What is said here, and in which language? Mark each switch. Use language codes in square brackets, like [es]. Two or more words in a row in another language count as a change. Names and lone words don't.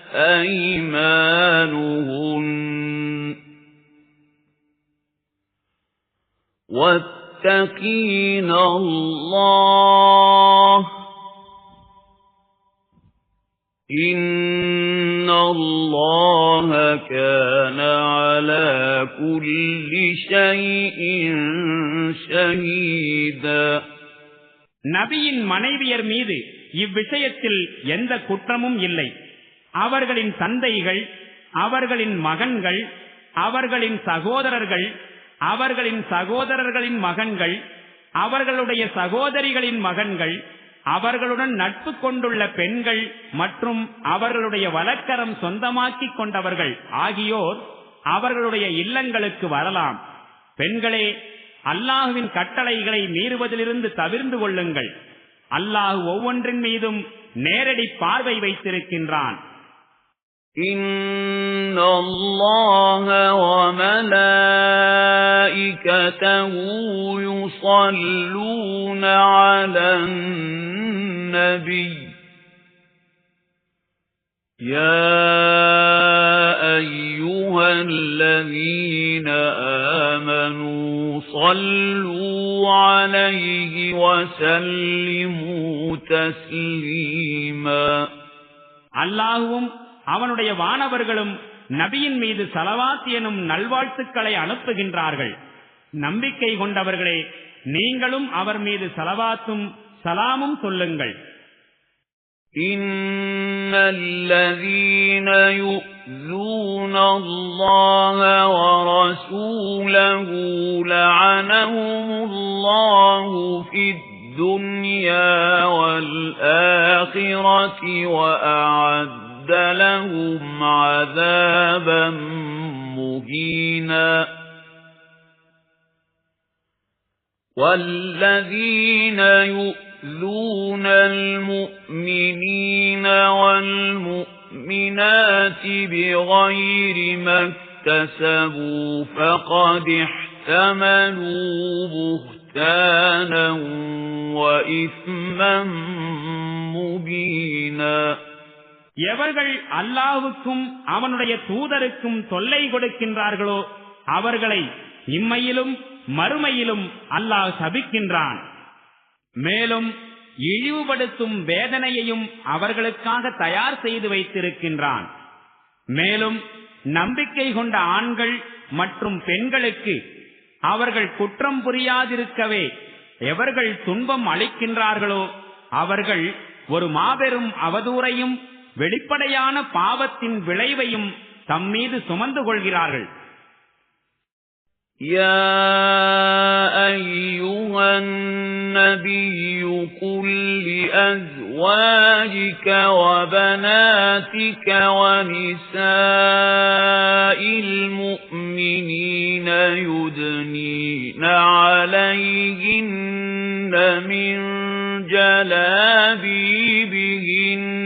[ar] أيمانهن واتقين الله إن الله كان على كل شيء شهيدا. [ta] நபியின் மனைவியர் மீது இவ்விஷயத்தில் எந்த குற்றமும் இல்லை. அவர்களின் தந்தைகள், அவர்களின் மகன்கள், அவர்களின் சகோதரர்கள், அவர்களின் சகோதரர்களின் மகன்கள், அவர்களுடைய சகோதரிகளின் மகன்கள், அவர்களுடன் நட்பு கொண்டுள்ள பெண்கள் மற்றும் அவர்களுடைய வலக்கரம் சொந்தமாக்கிக் கொண்டவர்கள் ஆகியோர் அவர்களுடைய இல்லங்களுக்கு வரலாம். பெண்களே, அல்லாஹுவின் கட்டளைகளை மீறுவதிலிருந்து தவிர்ந்து கொள்ளுங்கள். அல்லாஹ் ஒவ்வொன்றின் மீதும் நேரடி பார்வை வைத்திருக்கின்றான். [ar] إِنَّ اللَّهَ وَمَلَائِكَتَهُ يُصَلُّونَ عَلَى النَّبِيِّ يَا أَيُّهَا الَّذِينَ آمَنُوا صَلُّوا عَلَيْهِ وَسَلِّمُوا تَسْلِيمًا. [ta] அல்லாஹ்வும் அவனுடைய வானவர்களும் நபியின் மீது ஸலவாத் எனும் நல்வாழ்த்துக்களை அனுப்புகின்றார்கள். நம்பிக்கை கொண்டவர்களே, நீங்களும் அவர் மீது ஸலவாத்தும் ஸலாமும் சொல்லுங்கள். [ar] إن الذين يؤذون الله و رسوله لعنهم الله في الدنيا والآخرة وأعد لهم عذابا مهينا والذين يؤذون المؤمنين والمؤمنات بغير ما اكتسبوا فقد احتملوا بهتانا وإثما مبينا [ta] எவர்கள் அல்லாஹ்வுக்கும் அவனுடைய தூதருக்கும் தொல்லை கொடுக்கின்றார்களோ அவர்களை இம்மையிலும் மறுமையிலும் அல்லாஹ் சபிக்கின்றான். மேலும் இழிவுபடுத்தும் வேதனையையும் அவர்களுக்காக தயார் செய்து வைத்திருக்கின்றான். மேலும் நம்பிக்கை கொண்ட ஆண்கள் மற்றும் பெண்களுக்கு அவர்கள் குற்றம் புரியாதிருக்கவே எவர்கள் துன்பம் அளிக்கின்றார்களோ அவர்கள் ஒரு மாபெரும் அவதூறையும் வெளிப்படையான பாவத்தின் விளைவையும் தம்மீது சுமந்து கொள்கிறார்கள். [ar] يا أيها النبي قل لأزواجك وبناتك ونساء المؤمنين يدنين عليهن من جلابيبهن